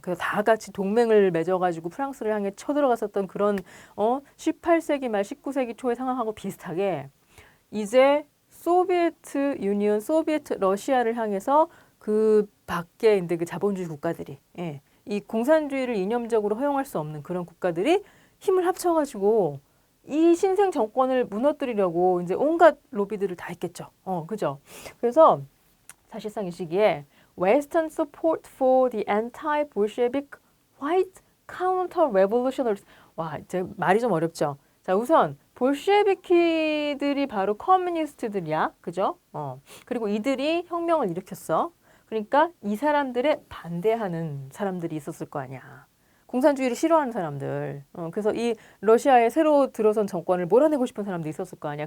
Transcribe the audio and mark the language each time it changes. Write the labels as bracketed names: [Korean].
[Korean] 그래서 다 같이 동맹을 맺어가지고 프랑스를 향해 쳐들어갔었던 그런 18세기 말 19세기 초의 상황하고 비슷하게 이제 소비에트 유니언, 소비에트 러시아를 향해서 그 밖에 이제 그 자본주의 국가들이 이 공산주의를 이념적으로 허용할 수 없는 그런 국가들이 힘을 합쳐가지고 이 신생 정권을 무너뜨리려고 이제 온갖 로비들을 다 했겠죠. 그죠? 그래서 사실상 이 시기에 [English] Western support for the anti-Bolshevik white counter-revolutionaries. [Korean] 와, 이제 말이 좀 어렵죠. 자, 우선 볼셰비키들이 바로 커뮤니스트들이야, 그죠? 그리고 이들이 혁명을 일으켰어. 그러니까 이 사람들의 반대하는 사람들이 있었을 거 아니야. 공산주의를 싫어하는 사람들. 그래서 이 러시아에 새로 들어선 정권을 몰아내고 싶은 사람들이 있었을 거 아니야.